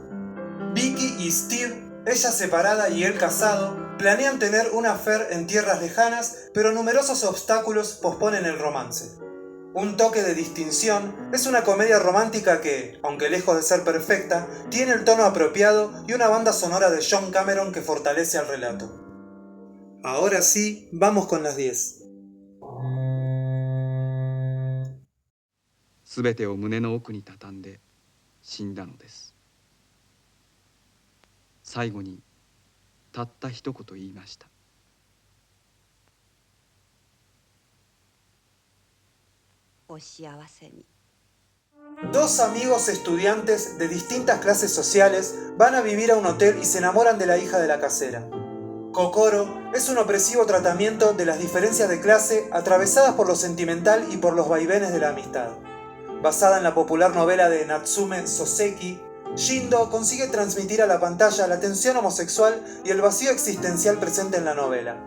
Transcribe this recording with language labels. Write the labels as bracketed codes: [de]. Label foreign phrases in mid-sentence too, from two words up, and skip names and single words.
[es] Vicky y Steve, ella separada y él casado, planean tener una affair en tierras lejanas, pero numerosos obstáculos posponen el romance. Un toque de distinción es una comedia romántica que, aunque lejos de ser perfecta, tiene el tono apropiado y una banda sonora de John Cameron que fortalece al relato. Ahora sí, vamos con las 10. [ja] すべてを胸の奥に畳んで死んだのです。最後にたった一言言いました。お幸せに。 [es] Dos amigos estudiantes de distintas clases sociales van a vivir a un hotel y se enamoran de la hija de la casera. Kokoro es un opresivo tratamiento de las diferencias de clase atravesadas por lo sentimental y por los vaivenes de la amistad. Basada en la popular novela de Natsume Soseki, Shindo consigue transmitir a la pantalla la tensión homosexual y el vacío existencial presente en la novela.